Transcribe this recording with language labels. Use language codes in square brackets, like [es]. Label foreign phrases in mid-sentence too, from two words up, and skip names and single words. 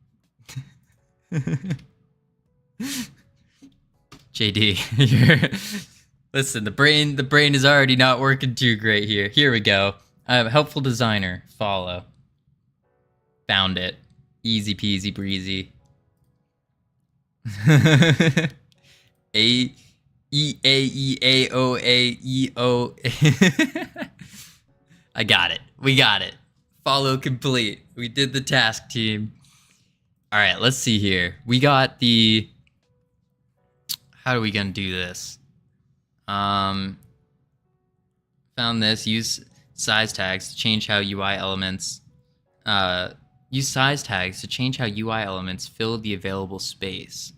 [en] JD, listen, the brain is already not working too great here. Here we go. I have a helpful designer. Follow. Found it. Easy peasy breezy. A-E-A-E-A-O-A-E-O. I got it. We got it. Follow complete. We did the task, team. All right, let's see here. We got the... How are we going to do this? Found this. Use size tags to change how UI elements... use size tags to change how UI elements fill the available space.